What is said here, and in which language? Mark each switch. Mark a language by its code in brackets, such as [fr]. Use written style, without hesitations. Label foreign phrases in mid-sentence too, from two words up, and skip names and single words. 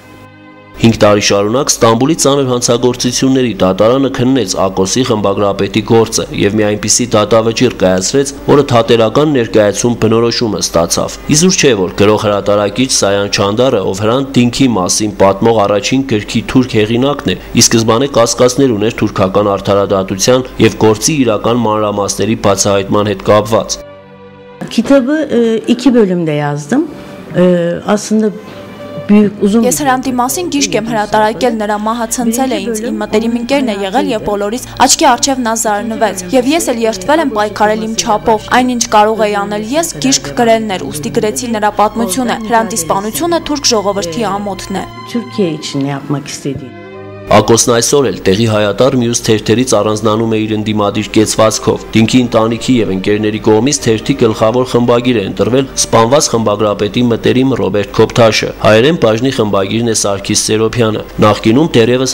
[hy] 5 տարի շարունակ Ստամբուլի ծանր հանցագործությունների դատարանը քննեց Ակոսի խմբագրապետի գործը եւ մի այնպիսի դատավճիռ կայացրեց, որը թատերական ներկայացում բնորոշումը ստացավ։ Իզուր չէ, որ գրող հրատարակիչ Սայան Չանդարը, ով Հրանտ Դինքի մասին պատմող առաջին գրքի թուրք հեղինակն է, ի սկզբանե կասկածներ ուներ թուրքական արդարադատության եւ գործի իրական մանրամասների բացահայտման հետ կապված։ [tr] Kitabı 2 bölümde yazdım. Aslında [hy] Ես Հրանտի մասին գիրք եմ հրատարակել, նրա մահը ցնցել է ինձ, իմ մտերիմ ընկերն է եղել եւ բոլորիս աչքի առջև նա զարնվեց։ Եվ ես էլ երդվել եմ պայքարել իմ չափով, այնինչ կարող էի անել ես գիրք գրելն էր, ուստի գրեցի նրա պատմությունը, Հրանտի սպանությունը թուրք ժողովրդի ամոթն է։ [tr] Türkiye için ne yapmak istediğini. [hy] Ակոսն այսօր էլ տեղի հայատար մյուս թերթերից առանձնանում է իր ընդդիմադիր կեցվածքով։ Դինքի ընտանիքի եւ ընկերների կողմից թերթի գլխավոր խմբագիր է ընտրվել սպանված խմբագրապետի մտերիմ Ռոբերտ Քոփթաշը։ Հայերեն բաժնի խմբագիրն է Սարգիս Սերոփյանը։ Նախկինում դերևս